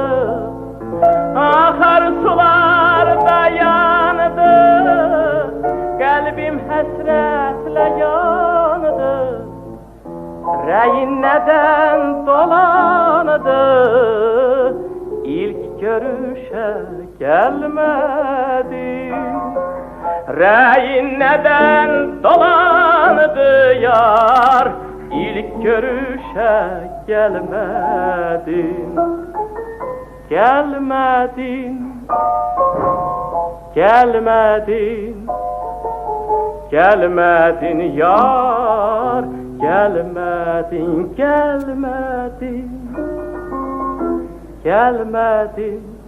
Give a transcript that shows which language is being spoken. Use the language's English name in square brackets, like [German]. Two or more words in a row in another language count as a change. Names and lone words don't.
[Azerbaijani] Axar sular dayandı, kalbim həsrətlə yandı. Rəyin nədən dolandı, ilk görüşə gəlmədi. Rəyin nədən dolandı yar, [Turkish] İlk görüşe gelmedin, gelmedin, gelmedin, gelmedin yar, gelmedin, gelmedin, gelmedin.